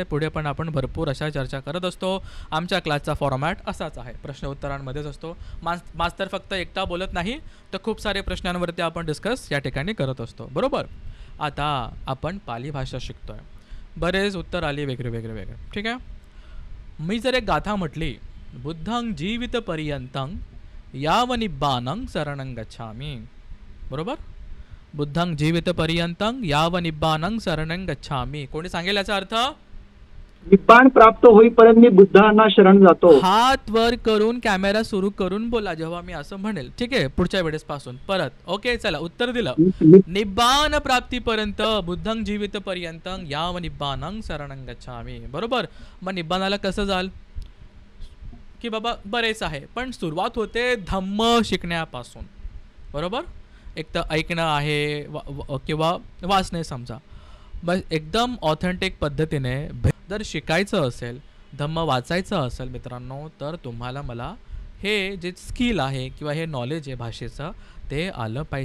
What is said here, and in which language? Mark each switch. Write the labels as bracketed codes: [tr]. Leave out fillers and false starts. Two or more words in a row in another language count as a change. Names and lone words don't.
[mr] पुढे पण आपण भरपूर अशा चर्चा करत असतो. आमच्या क्लासचा फॉर्मॅट असाच आहे, प्रश्न उत्तरांमध्येच असतो. मास्तर फक्त एकटा बोलत नाही, तर खूप सारे प्रश्नांवरती आपण डिस्कस या ठिकाणी करत असतो, बरोबर. आता आपण पाली भाषा शिकतो आहे. बरेच उत्तर आली वेगळे वेगळे वेगळे, ठीक आहे. मी जर एक गाथा म्हटली, [pi] बुद्धं जीवित पर्यंतं यावनिब्बानं शरणं गच्छामि, बरोबर. बुद्धं जीवित पर्यंतं यावनिब्बानं शरणं गच्छामि. [mr] कोणी सांगेल याचा अर्थ? निब्बाण प्राप्त होईपर्यंत मी बुद्धांना शरण जातो. हात वर करून कॅमेरा सुरू करून बोला जेव्हा मी असं म्हणेल, ठीक आहे. पुढच्या वेळेस पासून परत. ओके, चला उत्तर दिलं. निब्बाण प्राप्तीपर्यंत [pi] बुद्धं जीवित पर्यंतं यावनिब्बानं शरणं गच्छामि, [mr] बरोबर. मग निब्बाणाला कसं जाल की बाबा बरेच आहे, पण सुरुवात होते धम्म शिकण्यापासून, बरोबर. एक तर ऐकणं आहे किंवा वाचणे समजा. बस एकदम ऑथेंटिक पद्धतीने जर शिकायचं असेल, धम्म वाचायचं असेल मित्रांनो, तर तुम्हाला मला हे जे स्किल आहे किंवा हे नॉलेज आहे भाषेचं ते आलं पाहिजे.